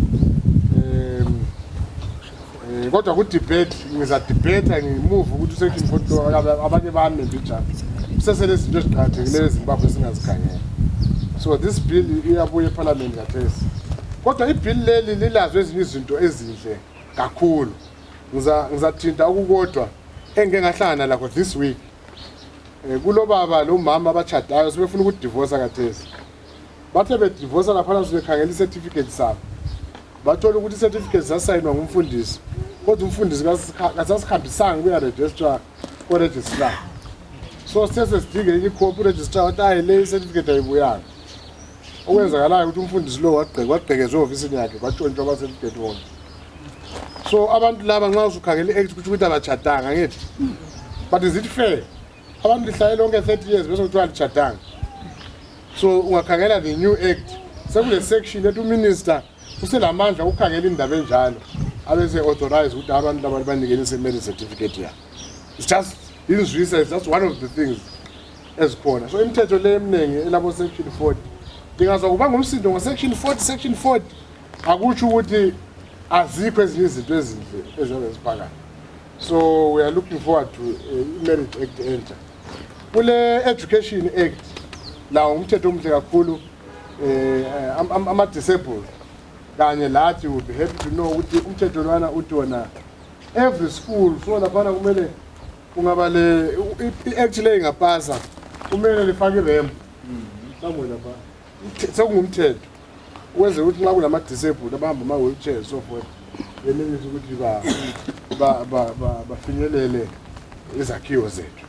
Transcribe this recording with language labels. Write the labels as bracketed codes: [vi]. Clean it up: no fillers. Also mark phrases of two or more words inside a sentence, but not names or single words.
[nd] Kodwa ku debate ngiza debate ngimove ukuthi section 40 abanye bami njalo. Sesele izinto eziqhakathekileyo eZimbabwe singazikhangela. [en] So this bill [nd] iyabuya eParliament kathesi. Kodwa ibill leli lilazo ezinye izinto ezinhle kakhulu. Ngizathinta ukukodwa engeke ngahlangana lakho [en] this week. [nd] Kulo baba lo mama abachadayo sebefuna ukudivorce kathesi. Bathe bedivorce lapha sibekhangela icertificate sabo. Bathola ukuthi icertificate zasayinwa ngumfundisi. Kodwa umfundisi kasasikhambisanga kuya registrar ko registrar. So sesidinge iCoop registrar wathi le certificate ayibuyanga. Okwenzakalayo ukuthi umfundisi lo wagqekezwe office yakhe kwatshontshwa ama certificate wonke. So abantu laba nxa usukhangela iact ukuthi abachadanga ngithi. [en] But is it fair? [nd] Abantu lihlale lonke 30 years bese kuthiwa lichadanga. So ungakhangela [en] the new act [nd] sekule section ethi uminister uselamandla ukukhangela indaba enjalo abese authorize ukuthi abantu laba banikele marriage certificate yakhe. [en] It's just that's one of the things ezikhona. [nd] So imithetho le eminengi elabo section 40 dingaza kuba ngumsindo ngo section 40 akutsho ukuthi azikho ezinye izinto ezinhle eziphakathi. [en] So we are looking forward to marriage act enter. [nd] Kule education act la umthetho omhle kakhulu ama disabled kanye lathi would [en] be happy to know [nd] ukuthi umthetho lwana uthi wona [en] every school [nd] so lapha kumele kungaba le actually ingapasa kumele lifake irem somewhere lapha sekungumthetho ukwenze ukuthi nxa kulama disabled abahamba ama wheelchair [en] so forth [nd] yenelise ukuthi bafinyelele izakhiwo zethu.